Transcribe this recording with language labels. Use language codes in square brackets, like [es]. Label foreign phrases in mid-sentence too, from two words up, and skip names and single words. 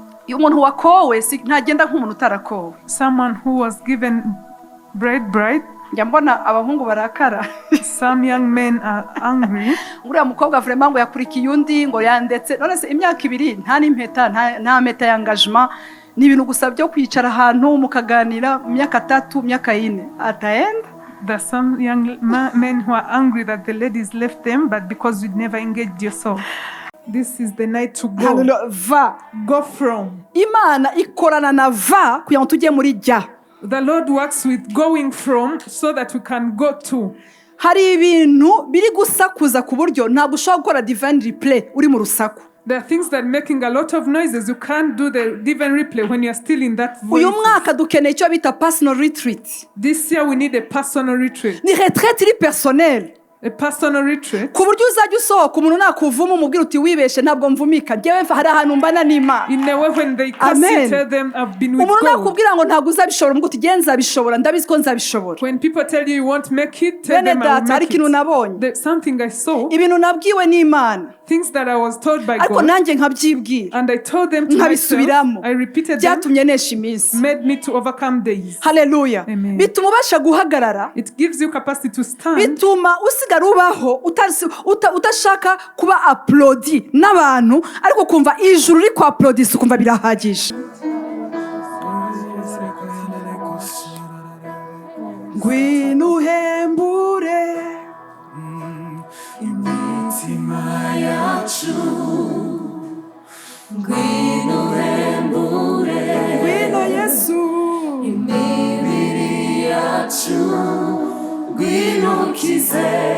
[rw] umuntu wakowe ntagenda nk'umuntu utarakowe. [en] Someone who was given bride. [rw] Njya mbona abahungu barakara. [en] Some young men are angry. [rw] Uriya mukobwa vraiment ngo yakurikiye undi ngo yandetse none se imyaka 2 nta n'impeta nta meta y'engagement ni ibintu gusa byo kwicara ahantu mukaganira imyaka 3 imyaka 4 ataenda. [en] There are some young men who are angry that the ladies left them, but because you never engaged yourself. This is the night to go. Go from. [rw] Imana ikorana na va kugira ngo tujye muri jya. [en] The Lord works with going from so that we can go to. [rw] Hari ibintu biri gusakuza ku buryo ntabwo ushobora gukora [en] divine replay [rw] uri mu rusaku. [en] There are things that are making a lot of noises. You can't do the divine replay when you are still in that voice. [rw] Uyu mwaka dukeneye icyo bita [en] personal retreat. This year we need a personal retreat. [rw] Ni retraite iri personnel. [en] A personal retreat. [rw] Ku buryo uzajya usohoka umuntu nakuvuma umubwira uti wibeshe ntabwo mvumika ngewe hari ahantu mbana n'Imana. [en] In a way when they curse, tell them I've been with God. [rw] Umuntu nakubwira ngo ntabwo uzabishobora ngo uti genza bishobora ndabizi ko nzabishobora. [en] When people tell you you won't make it, tell them I will make it. [rw] Ikintu nabonye. [en] Something I saw. [rw] Ibintu nabwiwe n'Imana. [en] Things that I was told by God. [rw] Ariko nanjye nkabyibwira. [en] And I told them to myself. I repeated them. [rw] Byatumye nesha iminsi. [en] Made me to overcome days. Hallelujah. Amen. [rw] Bituma ubasha guhagarara. [en] It gives you capacity to stand. [rw] Bituma usigara ubaho utashaka kuba applaudi n'abantu ariko kumva ijuru ri kwa applaudis ukumva birahagije. Ngwino uhembure imitima yacu, ngwino uhembure, ngwino Yesu imibiri yacu, ngwino ukize.